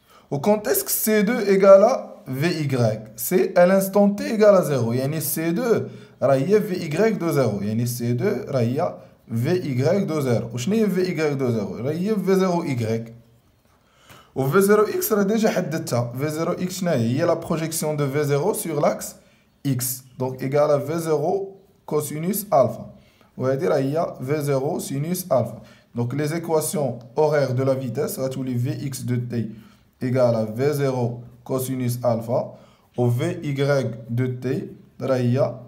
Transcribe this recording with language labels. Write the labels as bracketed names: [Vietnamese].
[French] Ou quand est-ce que C2 égale à Vy? C'est à l'instant t égale à 0. [Arabic] يعني C2 راه هي Vy de 0. يعني C2 راه هي Vy de 0. وشنو هي Vy de 0? راه هي V0y. و V0x راه ديجا حددتها. [French] V0x [Arabic] شنو هي؟ هي [French] la projection de V0 sur l'axe x. Donc égale à V0 cosinus alpha. [Arabic] وهذه راه هي [French] V0 sinus alpha. Donc les équations horaires de la vitesse [Arabic] غتولي [French] Vx de t égale à V0 cosinus alpha. و Vy de t [Arabic] راه هي